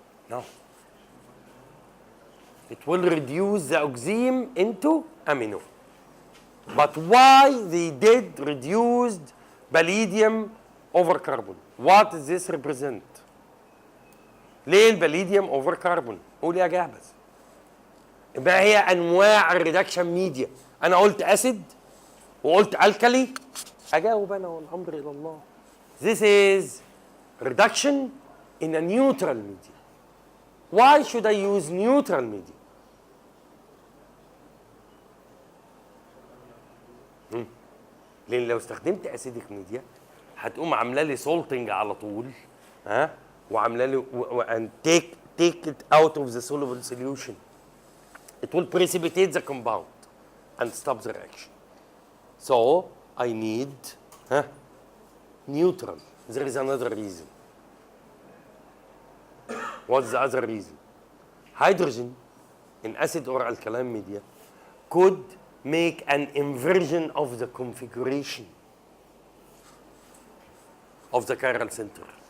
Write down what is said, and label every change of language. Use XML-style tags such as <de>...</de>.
<en>No. It will reduce the oxime into amino. But why they did reduced palladium over carbon? What does this represent?</en> <ar>ليه البليديوم اوفر كربون؟ قول يا جهبذ. ما هي انواع الريدكشن ميديا؟ انا قلت اسيد وقلت الكالي. اجاوب انا والامر الى الله.</ar> <en>This is reduction in a neutral media. Why should I use neutral media?</en> <ar>لان لو استخدمت اسيدك ميديا هتقوم عامله لي سولتنج على طول وعامله لي</ar> <en>and take it out of the soluble solution. It will precipitate the compound and stop the reaction. So I need neutral. There is another reason. What's the other reason? Hydrogen in acid or alkaline media could make an inversion of the configuration of the chiral center.</en>